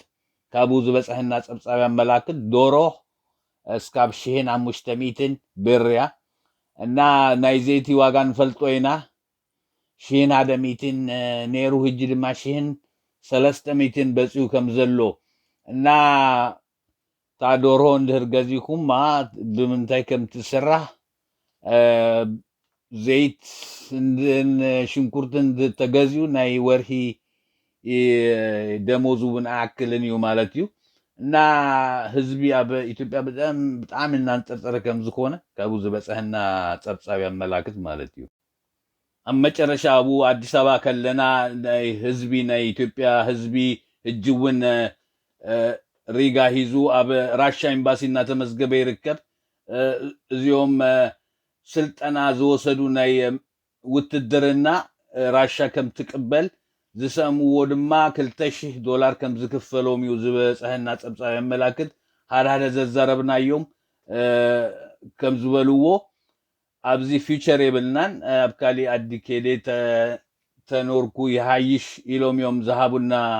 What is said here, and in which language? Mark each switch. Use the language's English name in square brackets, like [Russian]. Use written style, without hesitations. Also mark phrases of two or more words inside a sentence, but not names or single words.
[Tigrinya] ካብኡ ዝበፅሐና ፀብፃብ ያመላክት ዶሮ እስካብ 1,500 ብር እያ እና ናይ ዘይቲ ዋጋ ንፈልጦ ኢና 1,100 ነይሩ ሕጂ ድማ 1,300 በፂኡ ከም ዘሎ እና ታ ዶሮ እንድህር ገዚኹማ ብምንታይ ከም ትስራሕ ዘይት ሽንኩርትን ተገዚኡ ናይ ወርሂ ደሞዙ እውን አያክልን እዩ ማለት እዩ እና ህዝቢ ኣብ ኢትዮጵያ በጣም እናንፀርፀረ ከም ዝኾነ ካብኡ ዝበፅሐና ፀብፃብ ያመላክት ማለት እዩ ኣብ መጨረሻ አቡ አዲስ አበባ ከለና ናይ ህዝቢ ናይ ኢትዮጵያ ህዝቢ ሕጂ እውን ሪጋ ሂዙ ኣብ ራሻ ኤምባሲ እናተመዝገበ ይርከብ እዚኦም ስልጠና ዝወሰዱ ናይ ውትድርና ራሻ ከም ትቅበል ዝሰምዎ ድማ $2,000 ከም ዝክፈሎም እዩ ዝበፅሐና ፀብፃብ ያመላክት ሃዳደ ዘዛረብናዮም ከም ዝበልዎ ኣብዚ ፊቸር የብልናን ኣብ ካሊእ ዓዲ ከይደ ተኖርኩ ይሃይሽ ኢሎም እዮም ዝሃቡና